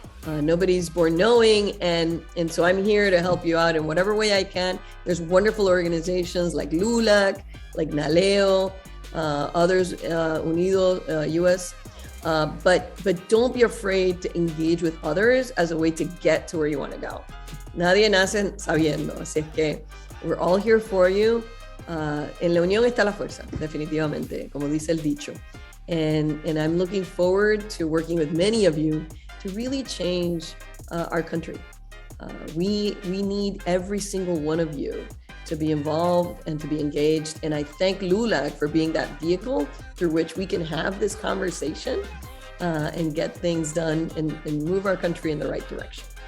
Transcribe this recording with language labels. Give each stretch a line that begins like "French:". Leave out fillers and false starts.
English: Nobody's born knowing, and so I'm here to help you out in whatever way I can. There's wonderful organizations like LULAC, like NALEO, others, Unido, US. But don't be afraid to engage with others as a way to get to where you want to go.
Spanish: Nadie nace sabiendo, así es que
English: we're all here for you.
Spanish: En la unión está la fuerza, definitivamente, como dice el dicho.
English: And I'm looking forward to working with many of you to really change our country. We need every single one of you to be involved and to be engaged. And I thank LULAC for being that vehicle through which we can have this conversation and get things done and move our country in the right direction.